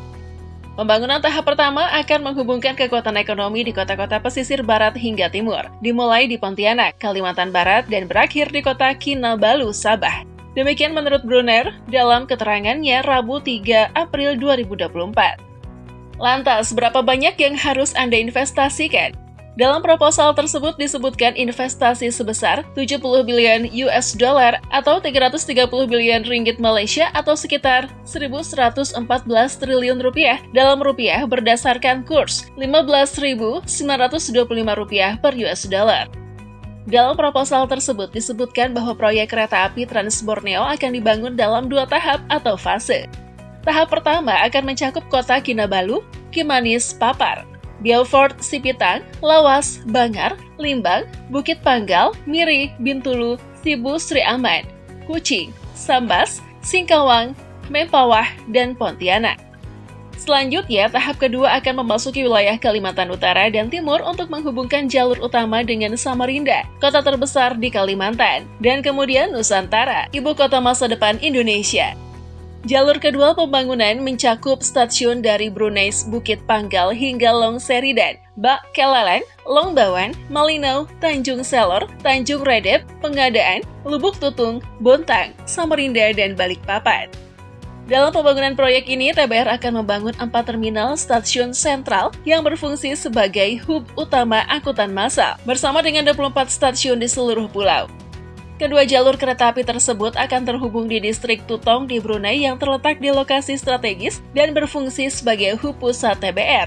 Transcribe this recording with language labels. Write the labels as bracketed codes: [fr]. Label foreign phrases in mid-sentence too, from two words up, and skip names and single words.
[id] Pembangunan tahap pertama akan menghubungkan kekuatan ekonomi di kota-kota pesisir barat hingga timur, dimulai di Pontianak, Kalimantan Barat, dan berakhir di kota Kinabalu, Sabah. Demikian menurut Brunner dalam keterangannya Rabu 3 April 2024. Lantas, berapa banyak yang harus Anda investasikan? Dalam proposal tersebut disebutkan investasi sebesar 70 [en] billion US dollar [id] atau 330 billion ringgit Malaysia atau sekitar 1.114 triliun rupiah dalam rupiah berdasarkan kurs 15.925 rupiah per US dollar. Dalam proposal tersebut disebutkan bahwa proyek kereta api Trans Borneo akan dibangun dalam 2 tahap atau fase. Tahap pertama akan mencakup kota Kinabalu, Kimanis, Papar, Beaufort, Sipitang, Lawas, Bangar, Limbang, Bukit Panggal, Miri, Bintulu, Sibu, Sri Aman, Kuching, Sambas, Singkawang, Mempawah, dan Pontianak. Selanjutnya, tahap kedua akan memasuki wilayah Kalimantan Utara dan Timur untuk menghubungkan jalur utama dengan Samarinda, kota terbesar di Kalimantan, dan kemudian Nusantara, ibu kota masa depan Indonesia. Jalur kedua pembangunan mencakup stasiun dari Brunei Bukit Panggal hingga Long Seridan, Bak Kelalan, Long Bawan, Malinau, Tanjung Selor, Tanjung Redep, Pengadaan, Lubuk Tutung, Bontang, Samarinda, dan Balikpapan. Dalam pembangunan proyek ini, TBR akan membangun 4 terminal stasiun sentral yang berfungsi sebagai hub utama angkutan massal, bersama dengan 24 stasiun di seluruh pulau. Kedua jalur kereta api tersebut akan terhubung di distrik Tutong di Brunei yang terletak di lokasi strategis dan berfungsi sebagai hub pusat TBR.